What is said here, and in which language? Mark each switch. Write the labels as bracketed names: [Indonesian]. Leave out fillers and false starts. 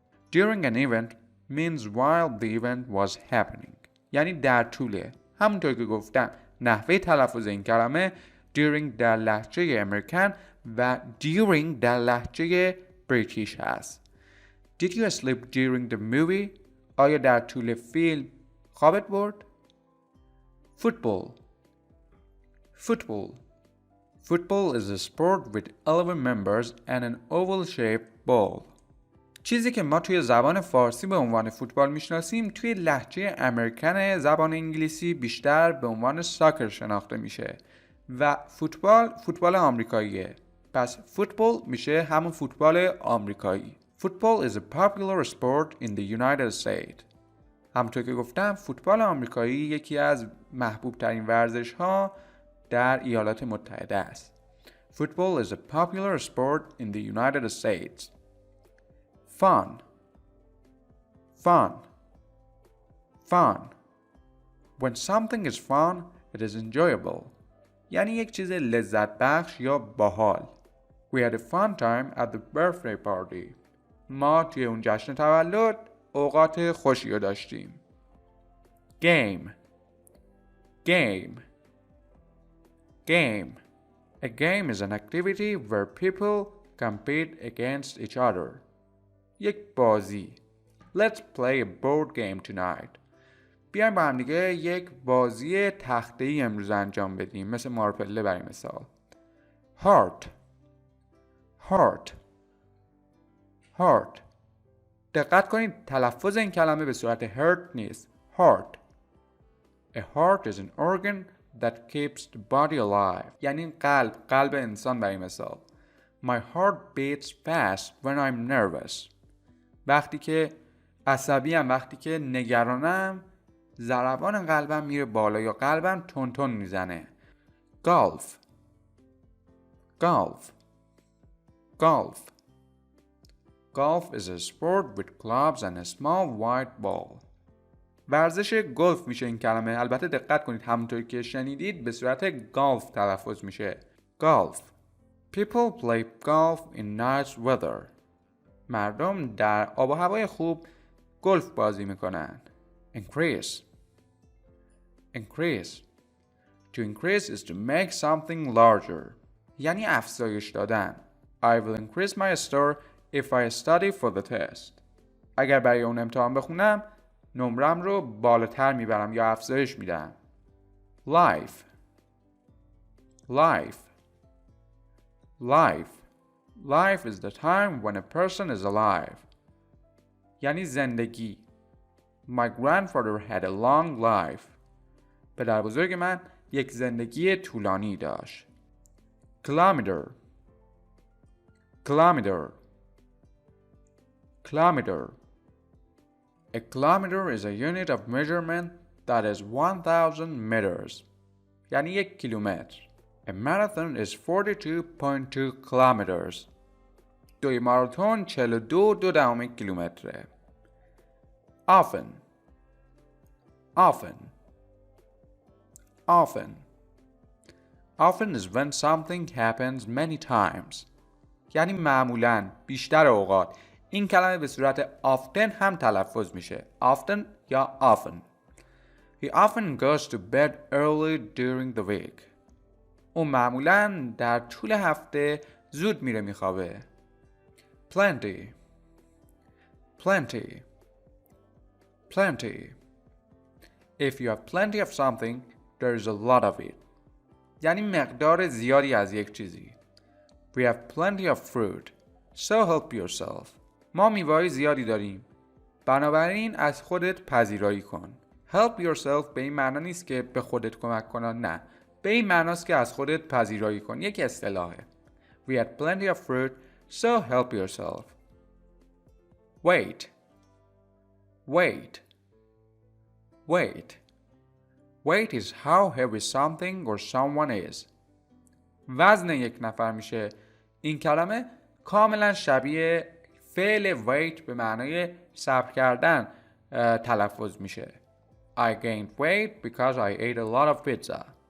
[English] During an event means while the event was happening. [Persian] یعنی در طوله. همونطور که گفتم نحوه تلفظ این کلمه during در لهجه امریکن و during در لهجه بریتیش هست. [English] Did you sleep during the movie? [Persian] آیا در طول فیلم خوابت برد؟ Football. [English] Football. Football is a sport with 11 members and an oval-shaped ball. [Persian] چیزی که ما توی زبان فارسی به عنوان فوتبال میشناسیم توی لهجه امریکن زبان انگلیسی بیشتر به عنوان ساکر شناخته میشه و فوتبال آمریکاییه. پس فوتبال میشه همون فوتبال آمریکایی. [English] Football is a popular sport in the United States. [Persian] همونطور که گفتم فوتبال آمریکایی یکی از محبوب ترین ورزش ها در ایالات متحده است. [English] Football is a popular sport in the United States. Fun. Fun. Fun. When something is fun, it is enjoyable. [Persian] یعنی یک چیز لذت بخش یا باحال. [English] We had a fun time at the birthday party. [Persian] ما توی اون جشن تولد اوقات خوشی رو داشتیم. [English] Game. Game. Game. A game is an activity where people compete against each other. [Persian] یک بازی. [English] Let's play a board game tonight. [Persian] بیایم با هم دیگه یک بازی تخته‌ای امروز انجام بدیم، مثل مارپله برای مثال. [English] Heart. Heart. Heart. [Persian] دقت کنید تلفظ این کلمه به صورت heart نیست. [English] Heart. A heart is an organ that keeps the body alive. [Persian] یعنی قلب انسان برای مثال. [English] My heart beats fast when I'm nervous. [Persian] وقتی که عصبیم، وقتی که نگرانم، ضربان قلبم میره بالا یا قلبم تون میزنه. [English] Golf. Golf. Golf. Golf is a sport with clubs and a small white ball. [Persian] ورزش گلف میشه این کلمه. البته دقت کنید همونطور که شنیدید به صورت گالف تلفظ میشه. [English] Golf. People play golf in nice weather. [Persian] مردم در آب و هوای خوب گلف بازی میکنن. [English] Increase. Increase. To increase is to make something larger. [Persian] یعنی افزایش دادن. [English] I will increase my score if I study for the test. [Persian] اگر برای اون امتحان بخونم نمرم رو بالاتر میبرم یا افزایش میدم. [English] Life. Life. Life. Life is the time when a person is alive. [Persian] یعنی زندگی. [English] My grandfather had a long life. [Persian] پدر بزرگ من یک زندگی طولانی داشت. [English] Kilometer. Kilometer. Kilometer. A kilometer is a unit of measurement that is 1000 meters. [Persian] یعنی یک کیلومتر. [English] A marathon is 42.2 kilometers. [Persian] دوی ماراتون 42.2 کیلومتره. [English] Often. Often. Often. Often is when something happens many times. [Persian] یعنی معمولاً، بیشتر اوقات. این کلمه به صورت often هم تلفظ میشه. [English] Often [Persian] یا [English] often. He often goes to bed early during the week. [Persian] او معمولاً در طول هفته زود میره میخوابه. [English] Plenty. Plenty. Plenty. If you have plenty of something, there is a lot of it. [Persian] یعنی مقدار زیادی از یک چیزی. [English] We have plenty of fruit, so help yourself. [Persian] ما میوه‌های زیادی داریم. بنابراین از خودت پذیرایی کن. [English] Help yourself [Persian] به این معنا نیست که به خودت کمک کن، نه. به این معناست که از خودت پذیرایی کن. یک اصطلاحه. [English] We had plenty of fruit, so help yourself. Weight. Weight. Weight. Weight is how heavy something or someone is. [Persian] وزن یک نفر میشه. این کلمه کاملا شبیه فعل weight به معنای صبر کردن تلفظ میشه. [English] I gained weight because I ate a lot of pizza.